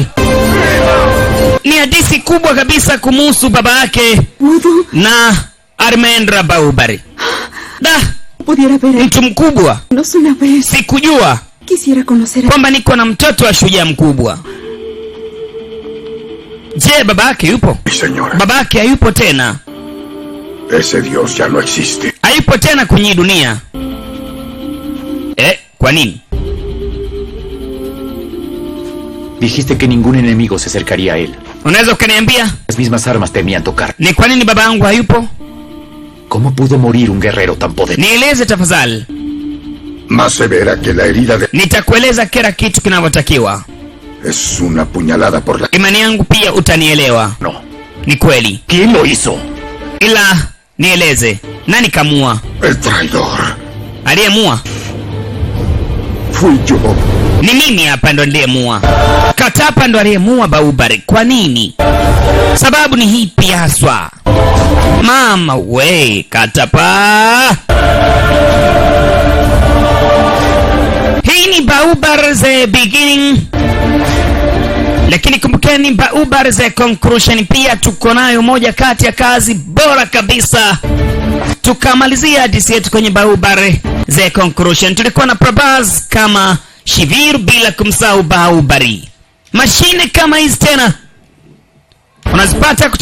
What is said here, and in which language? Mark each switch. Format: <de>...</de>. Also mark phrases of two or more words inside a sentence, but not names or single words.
<sw>Ni hadithi kubwa kabisa kumuhusu baba yake na Armendra Bahubali. Mtu mkubwa. Sikujua kwamba niko na mtoto wa shujaa mkubwa. Je, baba yake yupo?</sw> <es>Señora.</es> <sw>Baba yake hayupo tena.</sw> <es>Ese Dios ya no existe.</es> <sw>Hayupo tena kwenye dunia. Kwa nini?</sw> <es>Dijiste que ningún enemigo se acercaría a él.</es> <sw>Unaweza ukaniambia</sw> <es>Las mismas armas temían tocar.</es> <sw>ni kwa nini baba yangu hayupo?</sw> <es>¿Cómo pudo morir un guerrero tan poderoso?</es> <sw>Nieleze tafadhali.</sw> <es>Más severa que la herida de...</es> <sw>Nitakueleza kila kitu kinavyotakiwa.</sw> <es>Es una puñalada por la...</es> <sw>Imani yangu pia utanielewa.</sw> <es>No.</es> <sw>Ni kweli.</sw> <es>¿Quién lo hizo?</es> <sw>Ila nieleze, nani kamua?</sw> <es>El traidor.</es> <sw>Aliyemua?</sw> <es>Fui yo.</es> <sw>Ni mimi hapa ndo aliyemua. Katapa ndo aliyemua Bahubali. Kwa nini? Sababu ni hipi haswa? Mama we, Katapa. Hii ni Bahubali the beginning. Lakini kumbukeni Bahubali the conclusion pia tuko nayo, moja kati ya kazi bora kabisa. Tukamalizia hadithi yetu kwenye Bahubali the conclusion. Tulikuwa na Prabhas kama Shivir bila kumsahau Bahubali. Mashine kama hizi tena unazipata</sw>